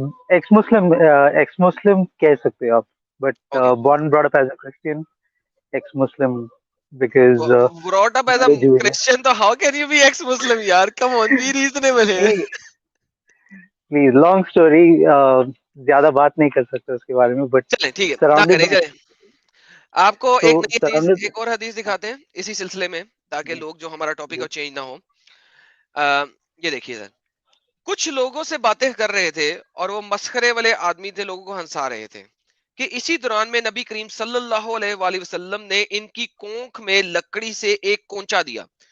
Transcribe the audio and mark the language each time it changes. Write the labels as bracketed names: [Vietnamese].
[English] ex Muslim [Urdu] کہہ سکتے ہو آپ, [English] But born brought up as a Christian, ex Muslim because brought up as a Christian, so how can you be ex-Muslim yaar? Come on, be reasonable ہے. Please long story, [Urdu] زیادہ بات نہیں کر سکتے اس کے بارے میں, بٹ چلیں ٹھیک ہے نہ کریں. چلیں آپ کو ایک نئی حدیث, ایک اور حدیث دکھاتے ہیں اسی سلسلے میں تاکہ لوگ جو ہمارا ٹاپک ہے چینج نہ ہو. یہ دیکھیے سر, کچھ لوگوں سے باتیں کر رہے تھے اور وہ مسخرے والے آدمی تھے, لوگوں کو ہنسا رہے تھے کہ اسی دوران میں نبی کریم صلی اللہ علیہ وآلہ وسلم نے ان کی کونکھ میں لکڑی سے ایک کونچا دیا.